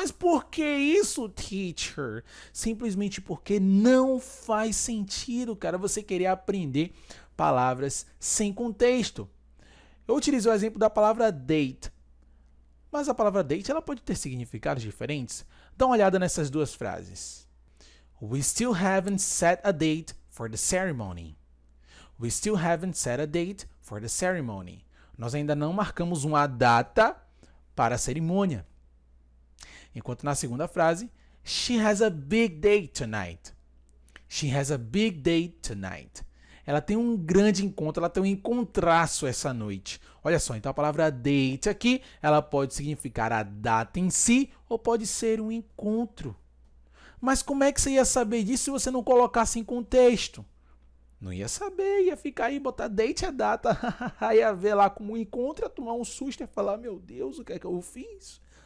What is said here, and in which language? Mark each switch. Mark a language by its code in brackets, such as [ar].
[pt] Mas por que isso, teacher? Simplesmente porque não faz sentido, cara, você querer aprender palavras sem contexto. Eu utilizo o exemplo da palavra date. Mas a palavra date ela pode ter significados diferentes. Dá uma olhada nessas 2 frases. [en] We still haven't set a date for the ceremony. We still haven't set a date for the ceremony. [pt] Nós ainda não marcamos uma data para a cerimônia. Enquanto na segunda frase, [en] she has a big date tonight. She has a big date tonight. [pt] Ela tem um grande encontro, ela tem um encontraço essa noite. Olha só, então a palavra date aqui, ela pode significar a data em si ou pode ser um encontro. Mas como é que você ia saber disso se você não colocasse em contexto? Não ia saber, ia ficar aí, botar date e a data, ia ver lá como um encontro, ia tomar um susto e ia falar, meu Deus, o que é que eu fiz?